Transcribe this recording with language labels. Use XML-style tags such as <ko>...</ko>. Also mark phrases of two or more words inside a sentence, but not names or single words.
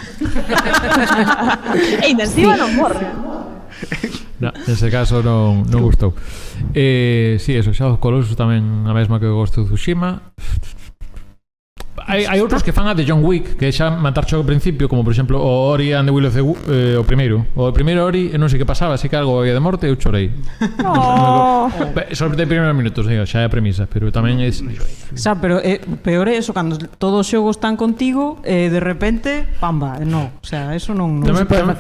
<gl>E ainda encima non morre. No, nese caso non gustou. Si, eso, Shadow of Colossus tamén a mesma que o Ghost of Tsushima. Hai outros que fan a de John Wick, que xa matar ao principio, como por exemplo o Ori and the Will of the o primeiro Ori, non sei que pasaba, así que algo había de morte, eu chorei. Sobre os primeiros minutos, xa é a premisa, pero tamén é... Xa, pero peor é eso, cando todos os xogos están contigo e de repente, pamba, no,</gl> <es>o sea,</es> <gl>eso non se pode facer.</gl>